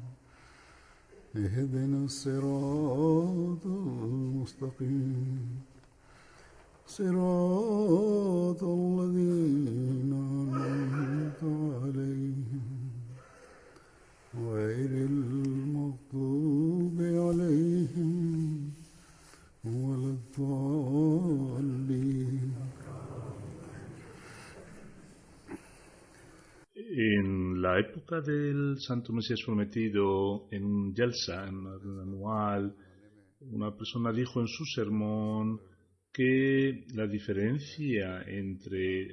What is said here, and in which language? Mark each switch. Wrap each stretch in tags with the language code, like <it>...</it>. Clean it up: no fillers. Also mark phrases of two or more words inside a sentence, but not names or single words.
<ar>اهدنا الصراط المستقيم صراط الذين أنعمت عليهم غير المغضوب عليهم ولا الضالين.</ar> <es>En la época del Santo Mesías Prometido, en un Yalsa, en un anual, una persona dijo en su sermón que la diferencia entre</es>